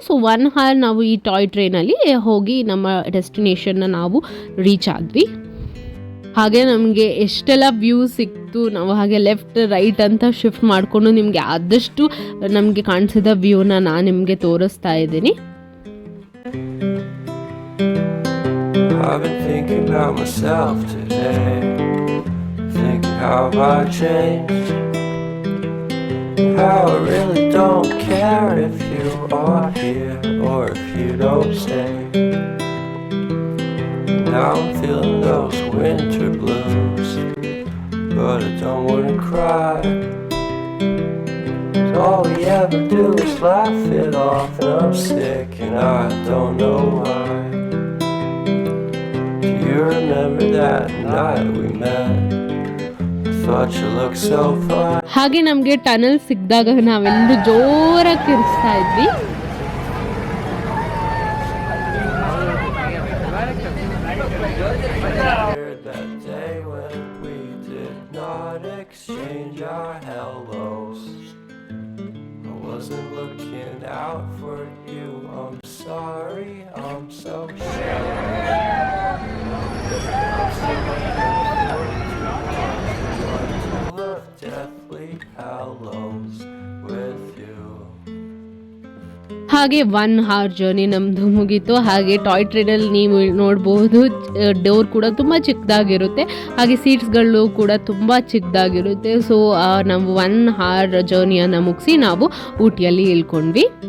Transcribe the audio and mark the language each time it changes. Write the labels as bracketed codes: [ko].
[kn] So 1 hour ನಾವು ಈ toy ಟ್ರೈನಲ್ಲಿ ಹೋಗಿ ನಮ್ಮ ಡೆಸ್ಟಿನೇಷನ್ನ ನಾವು ರೀಚ್ ಆದ್ವಿ. ಹಾಗೆ ನಮಗೆ ಎಷ್ಟೆಲ್ಲ ವ್ಯೂ ಸಿಕ್ತು. ನಾವು ಹಾಗೆ ಲೆಫ್ಟ್ ರೈಟ್ ಅಂತ ಶಿಫ್ಟ್ ಮಾಡಿಕೊಂಡು ನಿಮಗೆ ಆದಷ್ಟು ನಮಗೆ ಕಾಣಿಸಿದ ವ್ಯೂನ ನಾನು ನಿಮಗೆ ತೋರಿಸ್ತಾ ಇದ್ದೀನಿ. [en] I've been thinking about myself today, thinking how I changed, how I really don't care if you are here or if you don't stay. Now I'm feeling those winter blues, but I don't wanna cry. All we ever do is laugh it off, and I'm sick and I don't know why. Do you remember that night we met? I thought you looked so fine. [kn] ಹಾಗೆ ನಮಗೆ tunnel ಸಿಕ್ಕಿದಾಗ ನಾವೆಲ್ಲರೂ ಜೋರಾಗಿ ಕಿರ್ಚ್ತಾ ಇದ್ವಿ. [en] That day when we did not exchange our hellos, I wasn't looking out for you. I'm sorry, I'm so sure. Love deathly hellos with you. [kn] ಹಾಗೆ 1 hour journey ನಮ್ಮದು ಮುಗೀತು. ಹಾಗೆ ಟಾಯ್ ಟ್ರೈನಲ್ಲಿ ನೀವು ನೋಡ್ಬೋದು, ಡೋರ್ ಕೂಡ ತುಂಬ ಚಿಕ್ಕದಾಗಿರುತ್ತೆ, ಹಾಗೆ ಸೀಟ್ಸ್ಗಳು ಕೂಡ ತುಂಬ ಚಿಕ್ಕದಾಗಿರುತ್ತೆ. ಸೊ ನಾವು 1 hour ಜರ್ನಿಯನ್ನು ಮುಗಿಸಿ ನಾವು ಊಟಿಯಲ್ಲಿ ಇಳ್ಕೊಂಡ್ವಿ.